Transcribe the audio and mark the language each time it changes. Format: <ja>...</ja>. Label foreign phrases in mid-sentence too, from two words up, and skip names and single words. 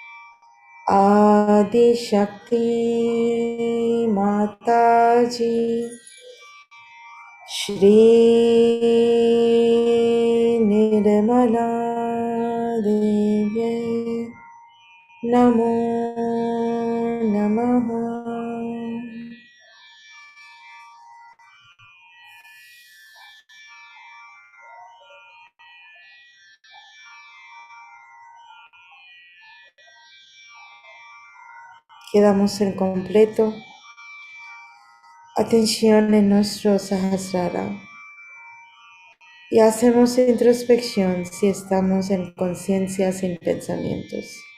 <sa>आदि शक्ति माताजी श्री निर्मला देवी नमो नमः.</sa> <es>Quedamos en completo atención en nuestro Sahasrara y hacemos introspección si estamos en conciencia sin pensamientos.</es>